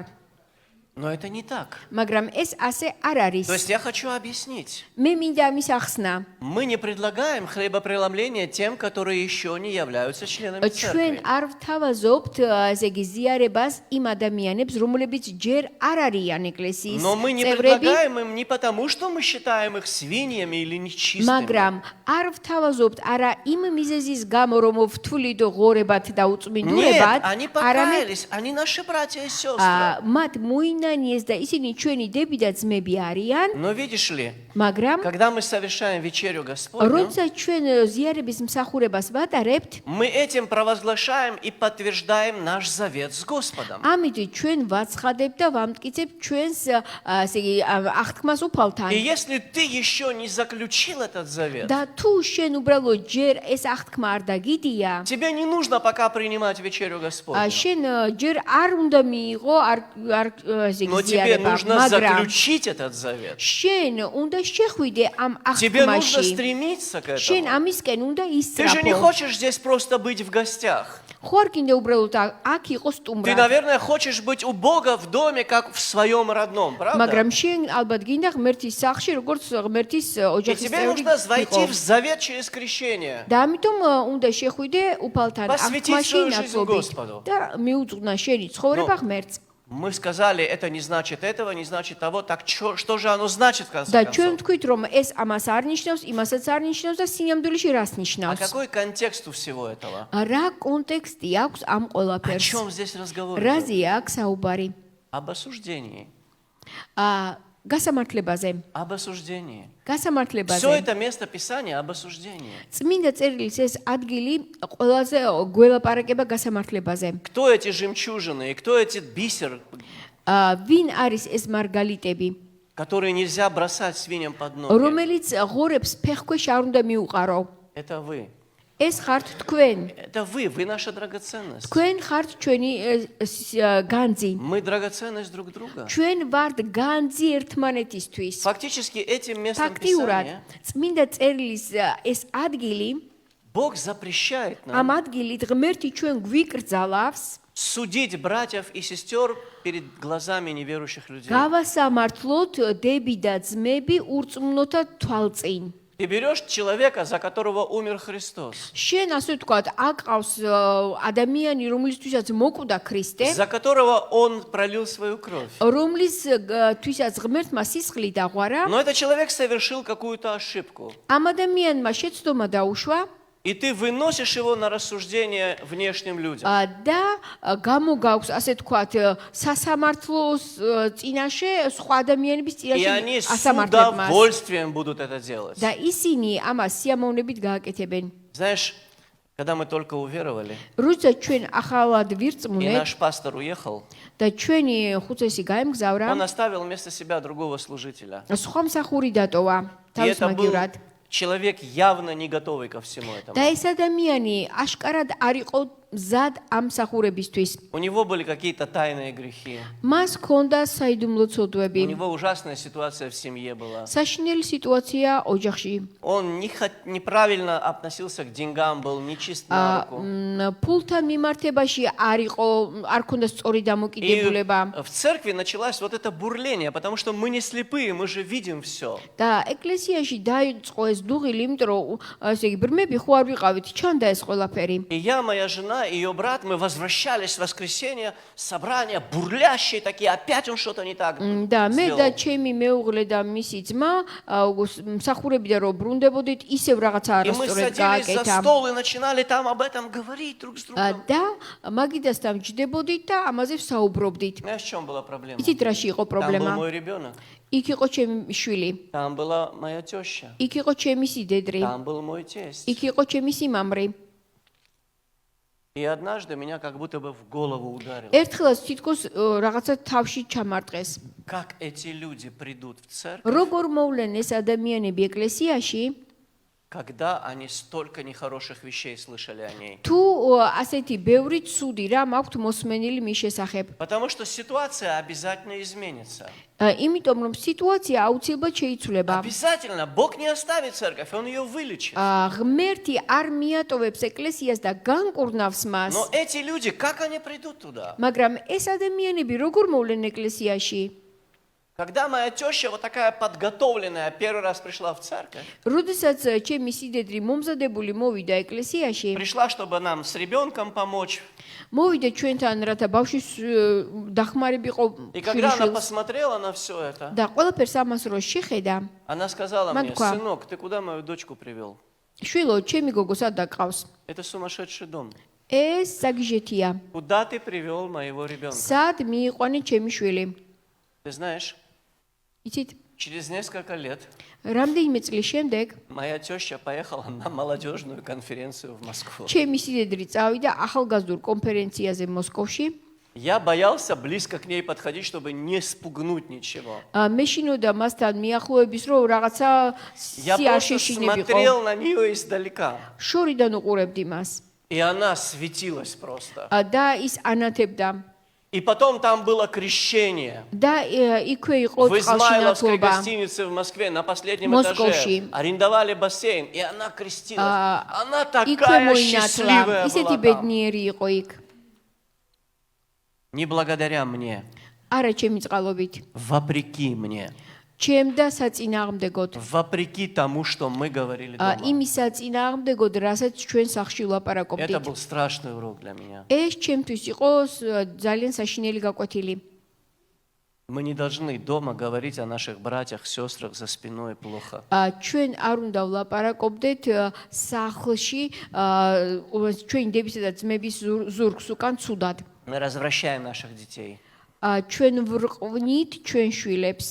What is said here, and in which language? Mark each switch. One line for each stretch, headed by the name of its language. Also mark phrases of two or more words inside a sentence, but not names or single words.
Russian: Но это не так.
Georgian: მაგრამ ეს ასე არ არის.
Russian: То есть я хочу объяснить.
Georgian: მე მინდა ამის ახსნა.
Russian: Мы не предлагаем хлебопреломление тем, которые еще не являются членами
Georgian: ჩვენ
Russian: церкви.
Georgian: არ ვთავაზობთ ესე იგი ზიარებას იმ ადამიანებს, რომლებიც ჯერ არ არიან ეკლესიის
Russian: Но мы не
Georgian: წევრები,
Russian: предлагаем им не потому, что мы считаем их свиньями или нечистыми.
Georgian: მაგრამ არ ვთავაზობთ არა იმ მიზეზის გამო, რომ ვთვლით ღორებად და
Russian: Нет,
Georgian: უწმინდურებად,
Russian: они
Georgian: არამედ
Russian: покаялись, они наши братья и сестры.
Georgian: მათ მოინანიეს და ისინი ჩვენი დები და ძმები არიან,
Russian: Но видишь ли,
Georgian: მაგრამ
Russian: когда мы совершаем вечерю Господню,
Georgian: როცა ჩვენ ზიარების მსახურებას ვატარებთ,
Russian: мы этим провозглашаем и подтверждаем наш завет с Господом.
Georgian: ამით ჩვენ ვაცხადებთ და ვამტკიცებთ ჩვენს ასე იგი აღთქმას უფალთან.
Russian: И если ты еще не заключил этот завет,
Georgian: და თუ შენ უბრალოდ ჯერ ეს აღთქმა არ დაგიდია,
Russian: тебе не нужно пока принимать вечерю Господню.
Georgian: შენ ჯერ არ უნდა მიიღო არ ესე იგი
Russian: Но тебе
Georgian: ზიარება,
Russian: нужно
Georgian: მაგრამ
Russian: заключить этот завет.
Georgian: შენ უნდა შეხვიდე ამ
Russian: Тебе нужно
Georgian: აღთქმაში.
Russian: стремиться к
Georgian: შენ
Russian: этому.
Georgian: ამისკენ უნდა
Russian: Ты же не
Georgian: ისწრაფო.
Russian: хочешь здесь просто быть в гостях.
Georgian: ხო არ გინდა უბრალოდ აქ იყო
Russian: Ты,
Georgian: სტუმრად.
Russian: наверное, хочешь быть у Бога в доме, как в своем родном, правда?
Georgian: მაგრამ შენ ალბათ გინდა ღმერთის სახლში, როგორც ღმერთის
Russian: И
Georgian: ოჯახის
Russian: тебе
Georgian: წევრი
Russian: нужно войти
Georgian: იყო.
Russian: в завет через крещение.
Georgian: და ამიტომ უნდა შეხვიდე უფალთან
Russian: Посвятить
Georgian: აღთქმაში
Russian: свою жизнь
Georgian: ნათლობით
Russian: Господу.
Georgian: და მიუძღვნა შენი ცხოვრება ღმერთს.
Russian: Мы сказали, это не значит этого, не значит того. Так что же оно значит, в конце
Georgian: და ჩვენ
Russian: концов?
Georgian: ვთქვით, რომ ეს ამას არ ნიშნავს, იმასაც არ ნიშნავს და სინამდვილეში რას
Russian: А
Georgian: ნიშნავს.
Russian: какой контекст у всего этого?
Georgian: რა კონტექსტი აქვს ამ
Russian: О
Georgian: ყველაფერს?
Russian: чем здесь разговор? идет?
Georgian: რაზეა აქ საუბარი?
Russian: Об осуждении.
Georgian: გასამართლებაზე.
Russian: Об осуждении. Все
Georgian: გასამართლებაზე.
Russian: это место Писания об осуждении.
Georgian: წმინდა წერილის ეს ადგილი ყველაზე გველაპარაკება გასამართლებაზე.
Russian: Кто эти жемчужины и кто эти бисер,
Georgian: ვინ არის ეს მარგალიტები,
Russian: которые нельзя бросать свиньям под ноги?
Georgian: რომელიც ღორებს ფეხქვეშ არ უნდა მიუყარო?
Russian: Это вы.
Georgian: ეს ხართ თქვენ.
Russian: Это вы наша драгоценность.
Georgian: თქვენ ხართ ჩვენი განძი.
Russian: Мы драгоценность друг друга.
Georgian: ჩვენ ვართ განძი ერთმანეთისთვის.
Russian: Фактически этим местом
Georgian: ფაქტიურად
Russian: Писания
Georgian: წმინდა წერილის ეს ადგილი,
Russian: Бог запрещает
Georgian: ამ
Russian: нам
Georgian: ადგილით ღმერთი ჩვენ გვიკრძალავს
Russian: судить братьев и сестер перед глазами неверующих людей.
Georgian: გავასამართლოთ დები და ძმები ურწმუნოთა თვალწინ.
Russian: Ты берешь человека, за которого умер Христос,
Georgian: შენ ასე ვთქვათ, აკავს ადამიანი, რომლისთვისაც მოკვდა ქრისტე,
Russian: за которого Он пролил свою кровь.
Georgian: რომლისთვისაც ღმერთმა სისხლი დაღვარა,
Russian: Но этот человек совершил какую-то ошибку.
Georgian: ამ ადამიანმა შეცდომა დაუშვა
Russian: И ты выносишь его на рассуждение внешним людям.
Georgian: და გამოგაქვს ასე ვთქვათ სასამართლოს წინაშე სხვა ადამიანების
Russian: И они
Georgian: წინაშე
Russian: с
Georgian: ასამართლებას
Russian: удовольствием будут это делать.
Georgian: და ისინი ამას სიამოვნებით გააკეთებენ.
Russian: Знаешь, когда мы только уверовали,
Georgian: როცა ჩვენ ახალად
Russian: и
Georgian: ვირწმუნეთ
Russian: наш пастор уехал,
Georgian: და ჩვენი ხუცესი გაემგზავრა,
Russian: он оставил вместо себя другого служителя.
Georgian: სხვა მსახური დატოვა
Russian: И
Georgian: თავის
Russian: это был
Georgian: მაგივრად.
Russian: человек явно не готовый ко всему этому.
Georgian: და ეს ადამიანი აშკარად არ იყო მზად ამ მსახურებისთვის.
Russian: У него были какие-то тайные грехи.
Georgian: მას ჰქონდა საიდუმლო
Russian: У
Georgian: ცოდვები.
Russian: него ужасная ситуация в семье была.
Georgian: საშინელი სიტუაცია ოჯახში.
Russian: Он неправильно относился к деньгам, был нечист на руку.
Georgian: ფულთან მიმართებაში არ ჰქონდა სწორი
Russian: И
Georgian: დამოკიდებულება.
Russian: в церкви началось вот это бурление, потому что мы не слепые, мы же видим все.
Georgian: და ეკლესიაში დაიწყო ეს დუღილი, იმიტომ რომ ასე იგი ბრმები ხო არ ვიყავით, ჩანდა ეს ყველაფერი.
Russian: И я, моя жена, она и ее брат, мы возвращались в воскресенье, собрания бурлящие такие, опять он что-то не так
Georgian: და მე და
Russian: сделал.
Georgian: ჩემი მეუღლე და მისი ძმა მსახურებიდან რომ ბრუნდებოდით, ისევ რაღაცა
Russian: И мы
Georgian: არასწორად
Russian: садились за
Georgian: გააკეთა.
Russian: стол и начинали там об этом говорить друг с другом.
Georgian: და მაგიდასთან ჯდებოდით და ამაზე ვსაუბრობდით.
Russian: Знаешь, в чем была проблема?
Georgian: იცით რაში იყო
Russian: Там был
Georgian: პრობლემა?
Russian: мой ребенок,
Georgian: იქ იყო ჩემი შვილი,
Russian: там была моя теща,
Georgian: იქ იყო ჩემი სიდედრი,
Russian: там был мой тесть.
Georgian: იქ იყო ჩემი სიმამრი.
Russian: И однажды меня как будто бы в голову ударило.
Georgian: ერთხელაც თითქოს რაღაცა თავში ჩამარტყეს.
Russian: Как эти люди придут в церковь,
Georgian: როგორ მოვლენ ეს ადამიანები ეკლესიაში,
Russian: когда они столько нехороших вещей слышали о ней?
Georgian: თუ ასეთი ბევრი ცუდი რამ აქვთ მოსმენილი მის შესახებ.
Russian: Потому что ситуация обязательно изменится.
Georgian: იმიტომ რომ სიტუაცია აუცილებლად შეიცვლება.
Russian: Обязательно. Бог не оставит церковь, Он ее вылечит.
Georgian: ღმერთი არ მიატოვებს ეკლესიას და განკურნავს მას.
Russian: Но эти люди, как они придут туда?
Georgian: მაგრამ ეს ადამიანები როგორ მოვლენ ეკლესიაში?
Russian: Когда моя теща вот такая подготовленная первый раз пришла в церковь,
Georgian: როდესაც ჩემი სიდედრი მომზადებული მოვიდა ეკლესიაში,
Russian: пришла, чтобы нам с ребенком помочь.
Georgian: მოვიდა ჩვენთან, რათა ბავშვის დახმარებიყო
Russian: И когда она
Georgian: შვილიშვილს
Russian: посмотрела на все это,
Georgian: და ყველაფერს ამას რო შეხედა,
Russian: она сказала мне: Матка. сынок, ты куда мою дочку привел?
Georgian: შვილო, ჩემი გოგო სად დაკავს?
Russian: Это сумасшедший дом.
Georgian: ეს საგიჟეთია.
Russian: Куда ты привел моего ребенка?
Georgian: სად მიიყვანე ჩემი შვილი?
Russian: Ты знаешь,
Georgian: იცით,
Russian: через несколько лет
Georgian: რამდენიმე წლის შემდეგ
Russian: моя теща поехала на молодежную конференцию в Москву.
Georgian: ჩემი სიდედრი წავიდა ახალგაზრდულ კონფერენციაზე მოსკოვში.
Russian: Я боялся близко к ней подходить, чтобы не спугнуть ничего.
Georgian: მეშინოდა მასთან მიახლოების, რომ რაღაცა
Russian: Я
Georgian: სი არ
Russian: просто
Georgian: შეშინებიყო.
Russian: смотрел на нее издалека.
Georgian: შორიდან უყურებდი მას.
Russian: И она светилась просто.
Georgian: და ის ანათებდა.
Russian: И потом там было крещение.
Georgian: და იქვე იყო
Russian: В Измайловской
Georgian: წყალშინათლობა.
Russian: гостинице в Москве на последнем
Georgian: Московში.
Russian: этаже арендовали бассейн, и она крестилась. Она
Georgian: იქვე
Russian: такая
Georgian: მოინათლა.
Russian: счастливая
Georgian: ისეთი
Russian: была там.
Georgian: ბედნიერი იყო იქ.
Russian: Не благодаря мне,
Georgian: არა ჩემი წყალობით.
Russian: вопреки мне,
Georgian: ჩემ და საწინააღმდეგოდ.
Russian: вопреки тому, что мы говорили дома.
Georgian: იმის საწინააღმდეგოდ, რასაც ჩვენ სახლში
Russian: Это
Georgian: ვლაპარაკობდით.
Russian: был страшный урок для меня.
Georgian: ეს ჩემთვის იყო ძალიან საშინელი გაკვეთილი.
Russian: Мы не должны дома говорить о наших братьях, сестрах за спиной плохо.
Georgian: ჩვენ არ უნდა ვლაპარაკობდეთ სახლში ჩვენი დებისა და ძმების ზურგს უკან ცუდად.
Russian: Мы развращаем наших детей.
Georgian: ჩვენ ვრყვნით ჩვენ შვილებს.